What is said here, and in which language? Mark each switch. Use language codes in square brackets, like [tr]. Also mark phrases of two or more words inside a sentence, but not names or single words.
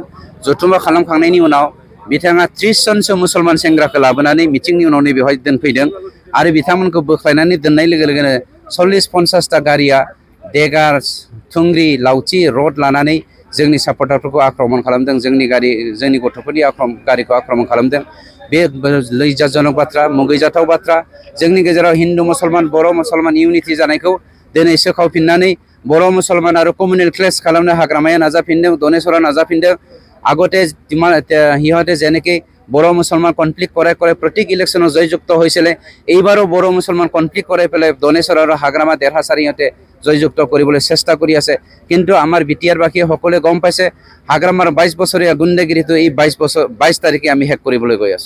[brx] जथुम्मा खालामखांनायनि उनाव बिथाङा 30 जनसो मुसलमान सेंग्राखौ लाबोनानै मिटिंनि उनाव बेवहाय दोनफैदों आरो बिथांमोनखौ बोख्लायनानै दोननाय लोगो लोगोनो 40-50 ता गारिया देगार थुंग्रि लावथि रड लानानै जोंनि सापर्टारफोरखौ आक्रमण खालामदों, जोंनि गथ'फोरनि गारिखौ आक्रमण खालामदों। बे लैजाजनक बाथ्रा, मुगैजाथाव बाथ्रा। जोंनि गेजेराव हिन्दु मुसलमान बर' मुसलमान इउनिटि जानायखौ दिनै सोखावफिननानै बर' मुसलमान आरो [en] communal clash [brx] खालामनो हाग्रामाया नाजाफिनदों, दनेश्वरा नाजाफिनदों। [as] আগতে সিহঁতে যেনেকৈ বড়ো মুছলমান কনফ্লিক্ট কৰাই প্ৰত্যেক ইলেকশ্যনত জয়যুক্ত হৈছিলে, এইবাৰো বড়ো মুছলমান কনফ্লিক্ট কৰাই পেলাই দনেশ্বৰ আৰু হাগ্ৰামা দেৰহাছাৰী সিহঁতে জয়যুক্ত কৰিবলৈ চেষ্টা কৰি আছে। কিন্তু আমাৰ বিটিআৰবাসীয়ে সকলোৱে গম পাইছে হাগ্ৰামাৰ 22 বছৰীয়া গুণ্ডাগিৰিটো এই 22 তাৰিখে আমি শেষ কৰিবলৈ গৈ আছোঁ।